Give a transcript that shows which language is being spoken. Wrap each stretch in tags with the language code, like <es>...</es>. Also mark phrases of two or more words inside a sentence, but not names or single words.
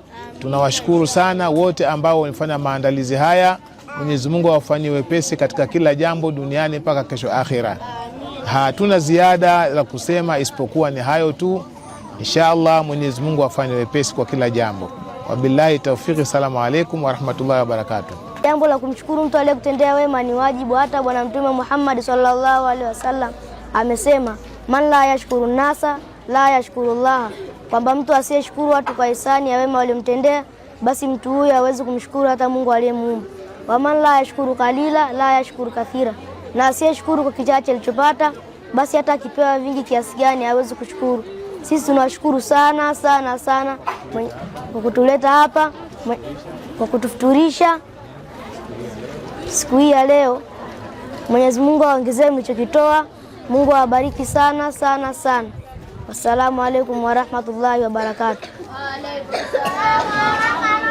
<sw>Tunawashukuru sana wote ambao wamefanya maandalizi haya. Mwenyezi Mungu awafanyie wepesi katika kila jambo duniani mpaka kesho akhira. Hatuna ziada la kusema isipokuwa ni hayo tu. Inshallah Mwenyezi Mungu afanye wepesi kwa kila jambo.</sw> <ar>وبالله التوفيق. السلام عليكم ورحمة الله وبركاته.</ar> <sw>Jambo la kumshukuru mtu aliyekutendea wema ni wajibu. Hata Bwana Mtume Muhammad</sw> <ar>صلى الله عليه وسلم</ar> <sw>amesema,</sw> <ar>من لا يشكر الناس لا يشكر الله,</ar> <sw>kwamba mtu asiyeshukuru watu kwa ihsani ya wema waliomtendea, basi mtu huyo hawezi kumshukuru hata Mungu aliyemuumba.</sw> <ar>ومن لا يشكر القليل لا يشكر الكثير,</ar> <sw>na asiyeshukuru kwa kichache alichopata, basi hata akipewa vingi kiasi gani hawezi kushukuru. Sisi tunashukuru sana sana sana kwa kutuleta hapa, kwa kutufuturisha siku hii ya leo. Mwenyezi Mungu aongezee mlichokitoa. Mungu awabariki sana sana sana.</sw> <ar>والسلام عليكم ورحمة الله وبركاته.</ar>